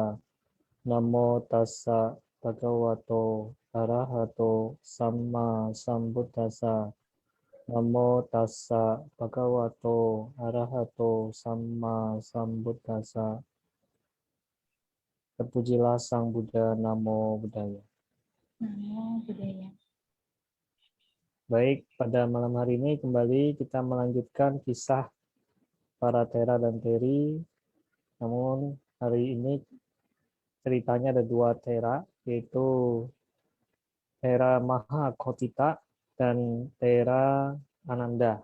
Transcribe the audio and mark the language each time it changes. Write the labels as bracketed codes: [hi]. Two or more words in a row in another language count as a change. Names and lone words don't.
[pi] Namo tassa bhagavato arahato samma sambuddhassa. Namo tassa bhagavato arahato samma sambuddhassa. [id] Terpujilah Sang Buddha, [pi] Namo Buddhaya. Namo Buddhaya. [id] Baik, pada malam hari ini kembali kita melanjutkan kisah para Tera dan Teri. Namun hari ini ceritanya ada dua Tera, yaitu Tera Mahakotita dan Tera Ananda.